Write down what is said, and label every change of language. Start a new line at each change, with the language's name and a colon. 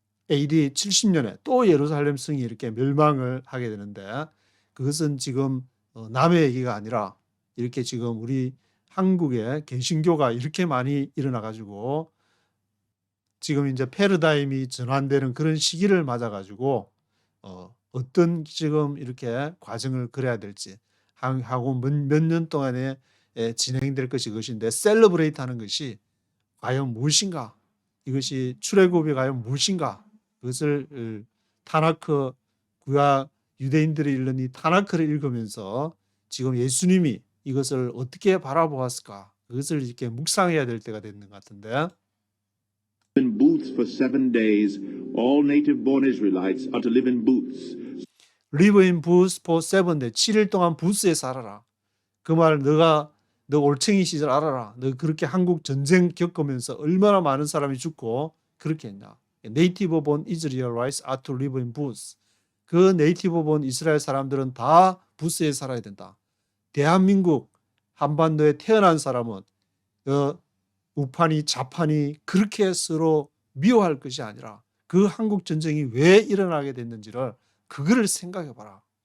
Korean: AD 70년에 또 예루살렘 성이 이렇게 멸망을 하게 되는데 그것은 지금 남의 얘기가 아니라 이렇게 지금 우리 한국에 개신교가 이렇게 많이 일어나 가지고 지금 이제 패러다임이 전환되는 그런 시기를 맞아 가지고 어떤 지금 이렇게 과정을 그려야 될지 하고 몇 년 동안에 진행될 것인데 셀러브레이트 하는 것이 과연 무엇인가? 이것이 출애굽이 과연 무엇인가? 그것을 타나크 구약 유대인들이 읽는 이 타나크를 읽으면서 지금 예수님이 이것을 어떻게 바라보았을까? 그것을 이렇게 묵상해야 될 때가 됐는 것 같은데
English: In booths for 7 days, all native-born Israelites are to live in booths. Live in booths for 7 days.
Korean: 7일 동안 부스에 살아라. 그 말 너 올챙이 시절 알아라. 너 그렇게 한국 전쟁 겪으면서 얼마나 많은 사람이 죽고 그렇게 했냐.
English: Native born Israelites are to live in booths.
Korean: 그 네이티브 본 이스라엘 사람들은 다 부스에 살아야 된다. 대한민국 한반도에 태어난 사람은 우판이 좌판이 그렇게 서로 미워할 것이 아니라 그 한국 전쟁이 왜 일어나게 됐는지를 그거를 생각해 봐라.